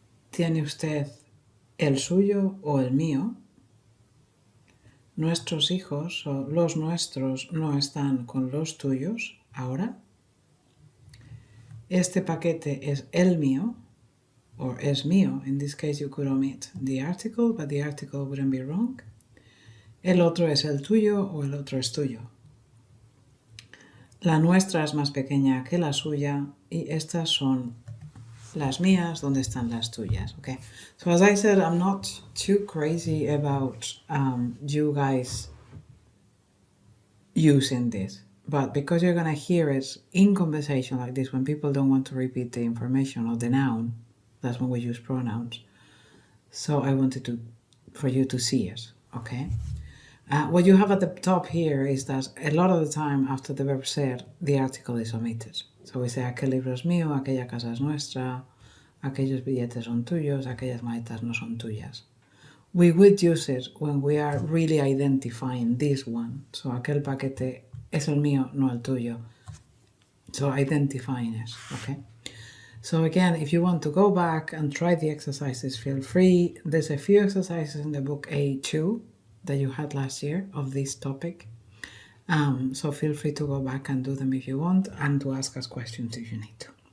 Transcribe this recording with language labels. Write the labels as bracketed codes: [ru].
[es] ¿Tiene usted el suyo o el mío? Nuestros hijos o los nuestros no están con los tuyos ahora. Este paquete es el mío, or es mío. [en] In this case you could omit the article, but the article wouldn't be wrong. [es] El otro es el tuyo o el otro es tuyo. La nuestra es más pequeña que la suya y estas son las mías, ¿dónde están las tuyas? [en] Okay. So as I said, I'm not too crazy about you guys using this, but because you're going to hear it in conversation like this, when people don't want to repeat the information or the noun, that's when we use pronouns. So I wanted for you to see it, okay? What you have at the top here is that a lot of the time after the verb ser, the article is omitted. So we say, [es] aquel libro es mío, aquella casa es nuestra, aquellos billetes son tuyos, aquellas maletas no son tuyas. [en] We would use it when we are really identifying this one. [es] So aquel paquete es el mío, no el tuyo. [en] So identifying it, okay? So again, if you want to go back and try the exercises, feel free. There's a few exercises in the book A2 that you had last year of this topic. So feel free to go back and do them if you want, and to ask us questions if you need to.